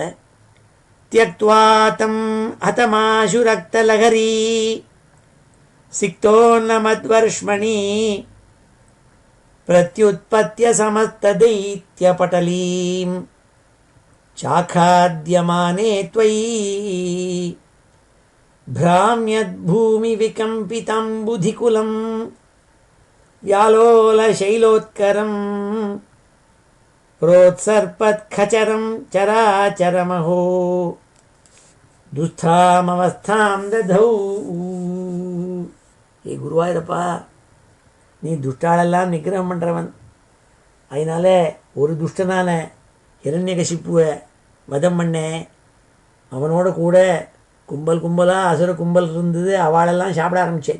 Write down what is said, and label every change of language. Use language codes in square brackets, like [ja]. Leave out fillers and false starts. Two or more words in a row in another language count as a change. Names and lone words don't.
[sa] त्यक्त्वा तं हतमाशु रक्तलहरी सिक्तोन्नमद्वर्ष्मणि प्रत्युत्पत्य समस्तदैत्यपटलीं चाखाद्यमाने त्वयि भ्राम्यद्भूमि विकम्पितम्बुधिकुलं व्यालोलशैलोत्करं प्रोत्सर्पत्खचरं चराचरमहो दुष्टामवस्थां दधौ. [ta] ஏ குருவாயூரப்பா, நீ துஷ்டாலெல்லாம் நிகிரகம் பண்ணுறவன். அதனால ஒரு துஷ்டனால ஹிரண்யகசிப்புவை வதம் பண்ணேன். அவனோட கூட கும்பல் கும்பலாக அசுர கும்பல் இருந்தது, அவளெல்லாம் சாப்பிட ஆரம்பித்தேன்.